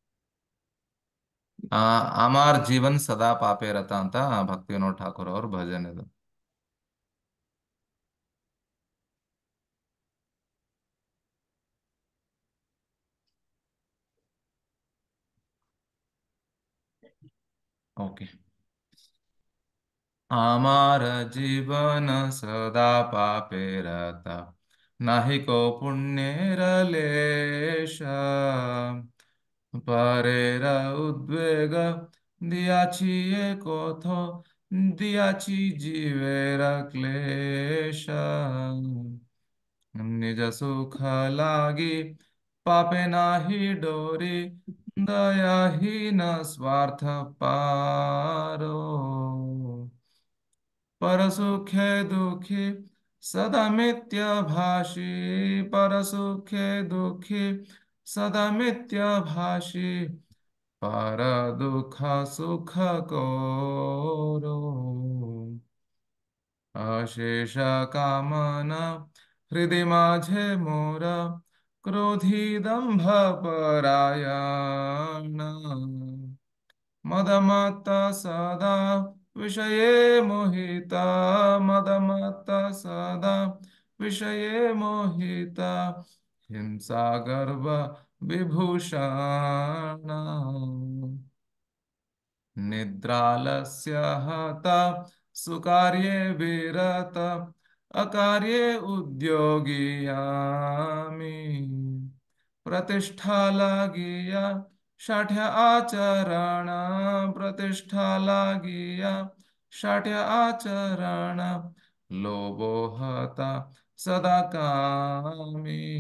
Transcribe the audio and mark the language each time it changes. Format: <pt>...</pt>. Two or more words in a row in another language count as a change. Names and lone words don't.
<kn>ಆ,</kn> <bn>আমার জীবন সদা পাপে রত</bn> <kn>ಅಂತ ಭಕ್ತಿ ವಿನೋದ್ ಠಾಕೂರ್ ಅವ್ರ ಭಜನ್ ಇದು. ಓಕೆ.</kn> <bn>আমার জীবন সদা পাপেরত, নাহি কো পুণ্যের লেশ। পরের উদ্বেগ দিয়াছি এ কথ, দিয়াছি জীবের ক্লেশ। নিজ সুখ লাগি পাপে নাহি ডোরি, দয়াহীন স্বার্থ পারো। পরসুখে দুখী সদা মিথ্যা ভাষী, পরসুখে দুখী সদা মিথ্যা ভাষী, পর দুখ সুখ করো। অশেষ কামনা হৃদয় মাঝে মোর, ক্রোধী দম্ভ পরায়ণ। মদমত্ত সদা বিষয়ে মোহিত মদমত্ত সদা বিষয়ে মোহিত হিংসা গর্ব বিভূষণ নিদ্রালস্য হত সুকার্যে বিরত অকার্যে উদ্যোগিয়ামি প্রতিষ্ঠা লাগিয়া শাঠ্য আচরণ প্রতিষ্ঠা লাগিয়া শাঠ্য আচরণ লোভো হতা সদা কামী</bn>